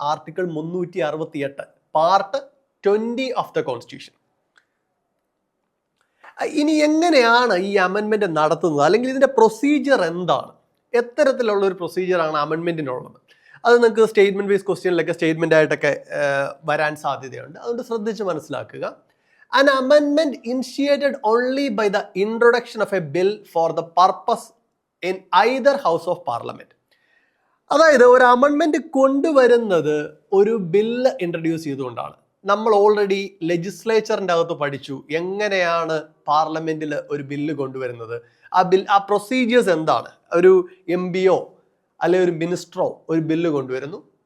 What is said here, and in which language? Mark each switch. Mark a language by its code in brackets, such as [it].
[en] Article 368 part 20 of the constitution. [ml] ഇനി എങ്ങനെയാണ് ഈ അമെൻമെൻറ്റ് നടത്തുന്നത്? അല്ലെങ്കിൽ ഇതിൻ്റെ പ്രൊസീജിയർ എന്താണ്? എത്തരത്തിലുള്ള ഒരു പ്രൊസീജിയറാണ് അമെൻമെൻറ്റിനുള്ളത്? അത് നിങ്ങൾക്ക് സ്റ്റേറ്റ്മെൻറ്റ് ബേസ് ക്വസ്റ്റ്യനിലൊക്കെ സ്റ്റേറ്റ്മെൻ്റ് ആയിട്ടൊക്കെ വരാൻ സാധ്യതയുണ്ട്. അതുകൊണ്ട് ശ്രദ്ധിച്ച് മനസ്സിലാക്കുക. [en] An amendment initiated only by the introduction of a bill for the purpose in either house of parliament. [ml] അതായത് ഒരു അമെൻമെൻറ്റ് കൊണ്ടുവരുന്നത് ഒരു ബില്ല് ഇൻട്രൊഡ്യൂസ് ചെയ്തുകൊണ്ടാണ്. നമ്മൾ ഓൾറെഡി ലെജിസ്ലേച്ചറിൻ്റെ അകത്ത് പഠിച്ചു എങ്ങനെയാണ് പാർലമെൻറ്റിൽ ഒരു ബില്ല് കൊണ്ടുവരുന്നത്. ആ പ്രൊസീജിയേഴ്സ് എന്താണ്? ഒരു MPയോ അല്ലെങ്കിൽ ഒരു മിനിസ്റ്ററോ ഒരു ബില്ല് കൊണ്ടുവരുന്നു.